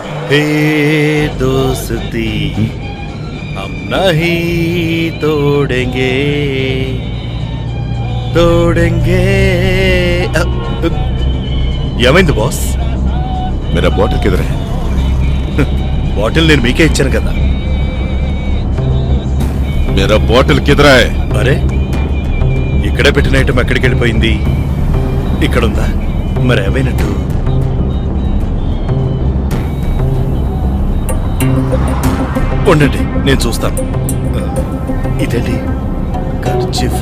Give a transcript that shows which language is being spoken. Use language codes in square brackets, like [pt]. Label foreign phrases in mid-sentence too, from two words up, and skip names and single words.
[hi] हे दोस्ती हम नहीं तोड़ेंगे तोड़ेंगे [te] ఏమైంది బాస్? [hi] मेरा बॉटल किधर है? [te] బాటిల్ నేను మీకే ఇచ్చాను కదా. [hi] मेरा बॉटल किधर है? [te] అరే ఇక్కడే పెట్టిన ఐటమ్ ఎక్కడికి వెళ్ళిపోయింది? ఇక్కడుందా? మరి ఏమైనట్టు? ఉండండి నేను చూస్తాను. ఇదేంటి కర్చీఫ్?